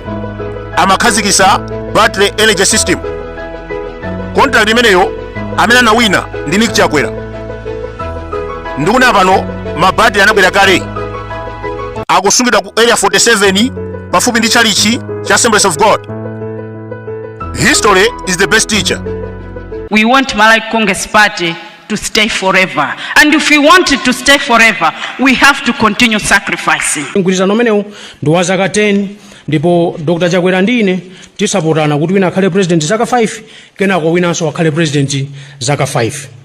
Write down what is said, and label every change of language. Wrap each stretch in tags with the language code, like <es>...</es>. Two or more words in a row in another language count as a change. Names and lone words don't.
<ny>Amakhazikisa</ny> <en>battery energy system.</en> <ny>Contract imeneyo amene anawina ndi Nick Chakwera. Ndikuna pano mabattery anabwera kale. Akusungidwa ku area 47 pafupi ndi chalichi cha Assemblies of God.</ny> <en>History is the best teacher. We want Malawi Congress Party to stay forever. And if we want it to stay forever, we have to continue sacrificing.</en> <ny>Mgwirizano umenewu ndi wa zaka 10 ndipo Dr. Chakwera ndine tisapotana kuti wina akhale president zaka 5 kenako winanso akhale president zaka 5.</ny>